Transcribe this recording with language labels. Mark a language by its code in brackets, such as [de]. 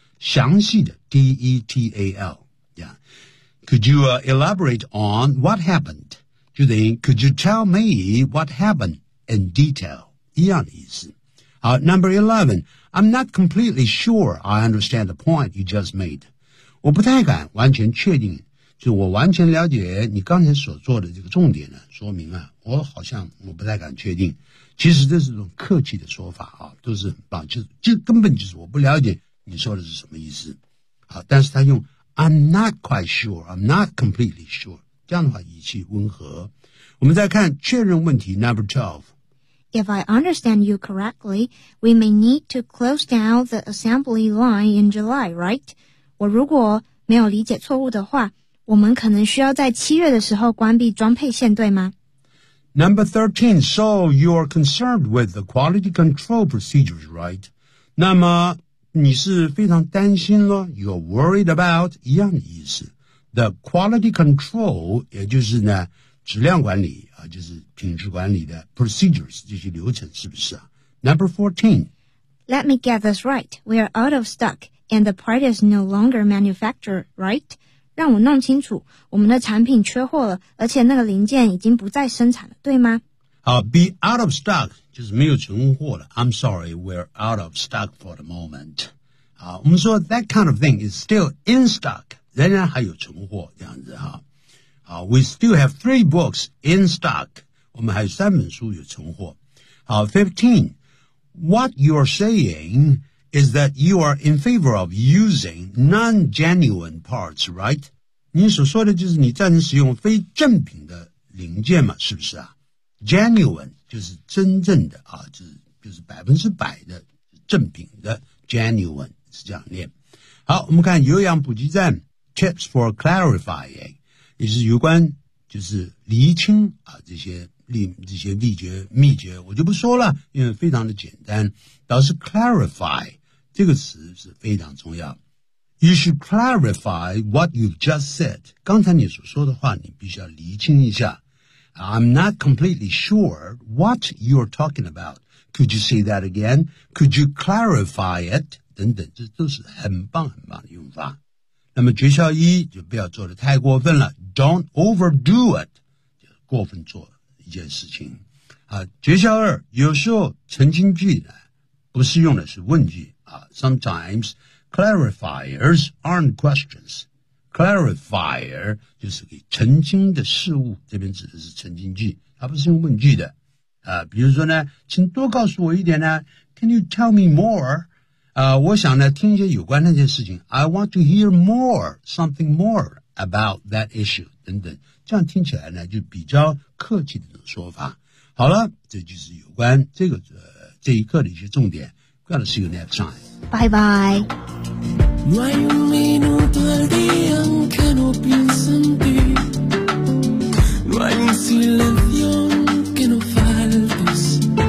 [zh] 详细的 [en] detail. Yeah. Could you elaborate on what happened? [zh] 就等于 [en] could you tell me what happened in detail? [zh] 一样的意思。 [en] 好 number 11, I'm not completely sure I understand the point you just made. [zh] 我不太敢完全确定，就我完全了解你刚才所做的这个重点呢，说明啊，我好像我不太敢确定。其实这是一种客气的说法啊，都是把就根本就是我不了解你说的是什么意思。好，但是他用 [en] I'm not quite sure, I'm not completely sure, [zh] 这样的话语气温和。我们再看确认问题 number 12。 [en] If I understand you correctly, we may need to close down the assembly line in July, right? [zh] 我如果没有理解错误的话，我们可能需要在七月的时候关闭装配线，对吗？ [en] Number 13, so you are concerned with the quality control procedures, right? [zh] 那么你是非常担心了， [en] you're worried about, [zh] 一样的意思。 [en] The quality control, [zh] 也就是呢质量管理啊，就是品质管理的 procedures 这些流程是不是啊 ？ [en] Number 14. Let me get this right. We are out of stock, and the part is no longer manufactured, right? [zh] 让我弄清楚，我们的产品缺货了，而且那个零件已经不再生产了，对吗？好 ， [en] be out of stock [zh] 就是没有存货了。 [en] I'm sorry, we're out of stock for the moment. [zh] 好，我们说 [en] that kind of thing is still in stock， [zh] 仍然还有存货这样子哈。 [en] We still have three books in stock. [zh] 我们还有三本书有存货。 15. [en] What you are saying is that you are in favor of using non-genuine parts, right? [zh] 你所说的就是你赞成使用非正品的零件嘛，是不是啊 ？Genuine 就是真正的啊，就是百分之百的正品的 genuine 是这样念。好，我们看有氧补给站 [en] tips for clarifying. [zh] 也是有关就是厘清啊这些秘诀我就不说了，因为非常的简单，倒是 clarify 这个词是非常重要。 [en] You should clarify what you've just said. [zh] 刚才你所说的话你必须要厘清一下。 [en] I'm not completely sure what you're talking about. Could you say that again? Could you clarify it? [zh] 等等，这都是很棒很棒的用法。那么诀窍一就不要做得太过分了。 [en] Don't overdo it, [zh] 就过分做一件事情。诀窍二，有时候澄清句呢不是用的是问句啊。 [en] Sometimes clarifiers aren't questions. [zh] Clarifier 就是给澄清的事物，这边指的是澄清句，它不是用问句的。比如说呢，请多告诉我一点呢 , [en] Can you tell me more? [zh] 我想呢听一些有关那件事情 , [en] I want to hear more, something more. About that issue, [zh] 等等，这样听起来呢，就比较客气的说法。好了，这就是有关这个这一课的一些重点。 [en] God, see you next time. Bye bye. [es] No hay un minuto al día en que no piense en ti. No hay un silencio en que no faltes.